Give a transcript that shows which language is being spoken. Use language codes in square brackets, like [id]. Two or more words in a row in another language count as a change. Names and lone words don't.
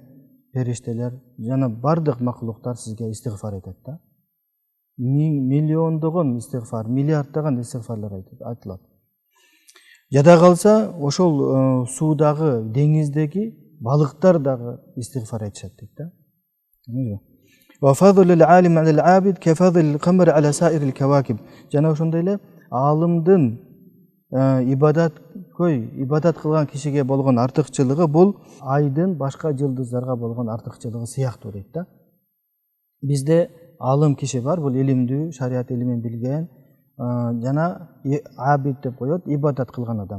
[ky] Периштелер жана бардык макулуктар сизге истигфар айтат да. Миллиондогон истигфар, миллиарддаган истигфарлар айтылат. Жада калса, ошол суудагы, деңиздеги балыктар дагы истигфар айтышат дейт да. [ar] وفضل العالم على العابد كفضل القمر على سائر الكواكب. [ky] Жана ошондой эле алымдын ибадат кылган кишиге болгон артыкчылыгы бул айдын башка жылдыздарга болгон артыкчылыгы сыяктуу дейт да. Бизде алым киши бар, бул илимдүү, шарият илимин билген, жана абид деп коет, ибадат кылган адам.